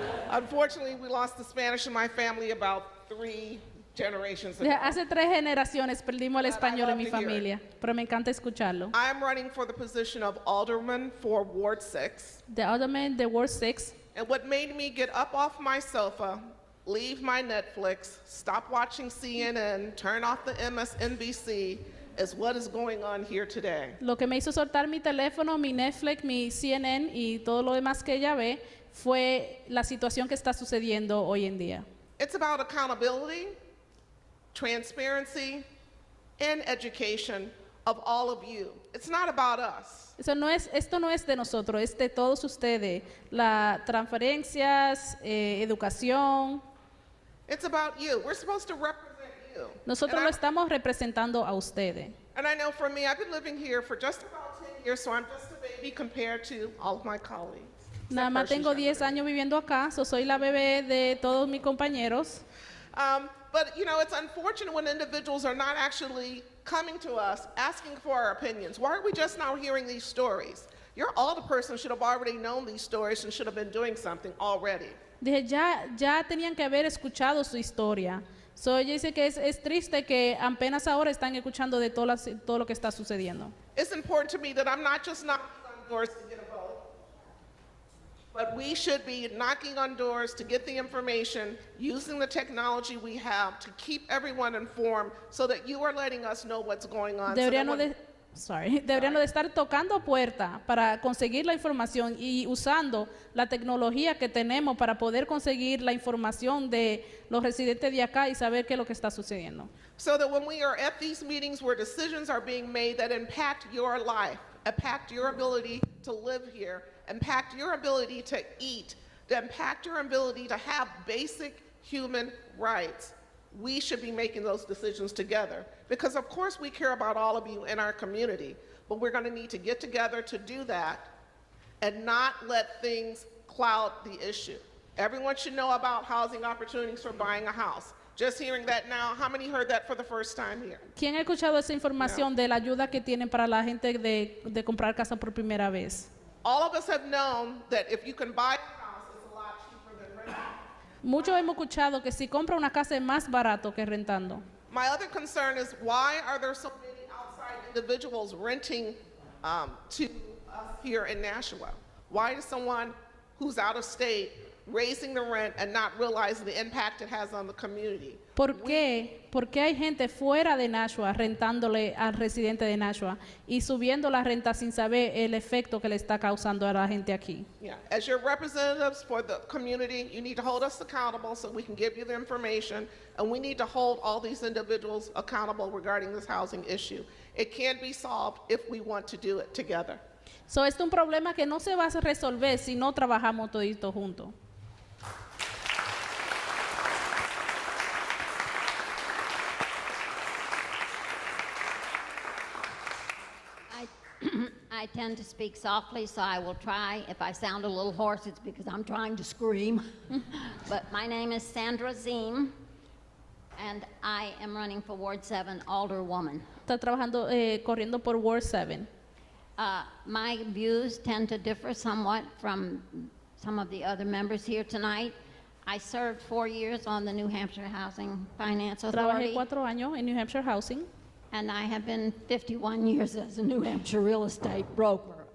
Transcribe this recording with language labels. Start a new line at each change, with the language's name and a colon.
English: Unfortunately, we lost the Spanish in my family about 3 generations ago.
Spanish: Hace 3 generaciones perdimos el español en mi familia, pero me encanta escucharlo.
English: I'm running for the position of Alderman for Ward 6. The Alderman, the Ward 6. And what made me get up off my sofa, leave my Netflix, stop watching CNN, turn off the MSNBC, is what is going on here today.
Spanish: Lo que me hizo soltar mi teléfono, mi Netflix, mi CNN y todo lo demás que ella ve fue la situación que está sucediendo hoy en día.
English: It's about accountability, transparency, and education of all of you. It's not about us.
Spanish: Esto no es de nosotros, es de todos ustedes. Las transferencias, educación.
English: It's about you. We're supposed to represent you.
Spanish: Nosotros lo estamos representando a ustedes.
English: And I know for me, I've been living here for just about 10 years, so I'm just a baby compared to all of my colleagues.
Spanish: Nada más tengo 10 años viviendo acá, soy la bebé de todos mis compañeros.
English: But you know, it's unfortunate when individuals are not actually coming to us asking for our opinions. Why are we just now hearing these stories? Your older person should have already known these stories and should have been doing something already.
Spanish: Dije, ya tenían que haber escuchado su historia. So ella dice que es triste que apenas ahora están escuchando de todo lo que está sucediendo.
English: It's important to me that I'm not just knocking on doors to get a vote, but we should be knocking on doors to get the information, using the technology we have to keep everyone informed so that you are letting us know what's going on.
Spanish: Deberían de estar tocando puertas para conseguir la información y usando la tecnología que tenemos para poder conseguir la información de los residentes de acá y saber qué es lo que está sucediendo.
English: So that when we are at these meetings where decisions are being made that impact your life, impact your ability to live here, impact your ability to eat, that impact your ability to have basic human rights, we should be making those decisions together. Because of course we care about all of you in our community, but we're gonna need to get together to do that and not let things cloud the issue. Everyone should know about housing opportunities for buying a house. Just hearing that now, how many heard that for the first time here?
Spanish: ¿Quién ha escuchado esa información de la ayuda que tienen para la gente de comprar casa por primera vez?
English: All of us have known that if you can buy a house, it's a lot cheaper than renting.
Spanish: Muchos hemos escuchado que si compra una casa es más barato que rentando.
English: My other concern is why are there so many outside individuals renting to us here in Nashua? Why is someone who's out of state raising the rent and not realizing the impact it has on the community?
Spanish: ¿Por qué hay gente fuera de Nashua rentándole al residente de Nashua y subiendo la renta sin saber el efecto que le está causando a la gente aquí?
English: Yeah, as your representatives for the community, you need to hold us accountable so we can give you the information, and we need to hold all these individuals accountable regarding this housing issue. It can't be solved if we want to do it together.
Spanish: So, este es un problema que no se va a resolver si no trabajamos toditos juntos.
English: I tend to speak softly, so I will try. If I sound a little hoarse, it's because I'm trying to scream. But my name is Sandra Ziem, and I am running for Ward 7 Alderwoman.
Spanish: Está trabajando, corriendo por Ward 7.
English: My views tend to differ somewhat from some of the other members here tonight. I served 4 years on the New Hampshire Housing Finance Authority.
Spanish: Trabajé 4 años en New Hampshire Housing.
English: And I have been 51 years as a New Hampshire real estate broker.